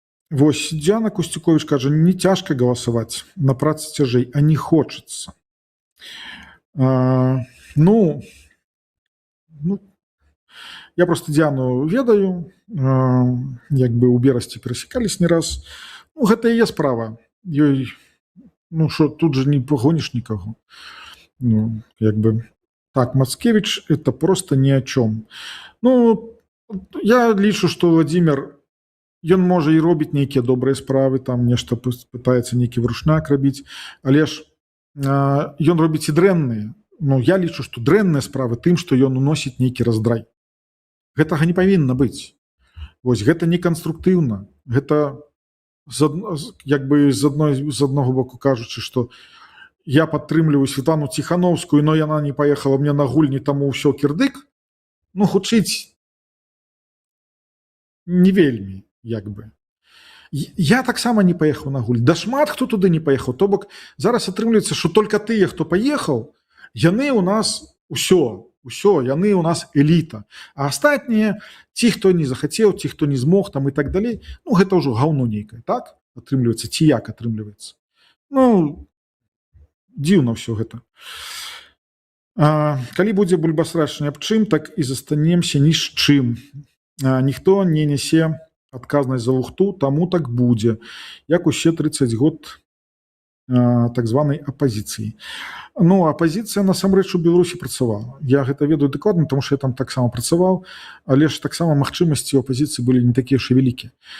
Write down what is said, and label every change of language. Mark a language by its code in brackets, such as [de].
[be] Вось Дзяна Костюкович кажа: не цяжка галасаваць, на працы цяжэй, а не хочацца. Ну, я просто Дзяну ведаю, як бы ў Берасці перасекались не раз. Ну, гэта яе справа. [ru] ёй, ну что, тут же не погонишь никого. Ну, как бы так, Мацкевич это просто ни о чем. [be] Ну, я лічу, што Владимир ён можа і робіць нейкія добрыя справы, там нешта пытаецца нейкі вручняк рабіць, але ж ён робіць і дрэнныя. Ну, я лічу, што дрэнныя справы тым, што ён уносіць нейкі раздрай. Гэтага не павінна быць. Вось гэта не канструктыўна. Гэта як бы з аднаго боку кажучы, што я падтрымліваю Светлану Ціхановскую, но яна не паехала мне на гульні, таму ўсё кірдык. Ну, хутчыць не вельмі, як бы. Я таксама не паехаў на гульні. Да шмат хто туды не паехаў. То бок зараз атрымліваецца, што толькі тыя, хто паехаў, яны ў нас усё, яны ў нас эліта. А астатнія, ці хто не захацеў, ці хто не змог там і так далей, ну гэта ўжо гаўно нейкае, так? Атрымліваецца, ці як атрымліваецца. Ну, дзіўна ўсё гэта. Калі будзе бульбасрач ні аб чым, так і застанемся ні з чым. Ніхто не нясе адказнасць за лухту, таму так будзе, як усе 30 год так званай апазіцыі. Ну, апазіцыя насамрэч у Беларусі працавала. Я гэта ведаю дакладна, тому што я там таксама працаваў, але ж таксама магчымасці ў апазіцыі былі не такія ж і вялікія.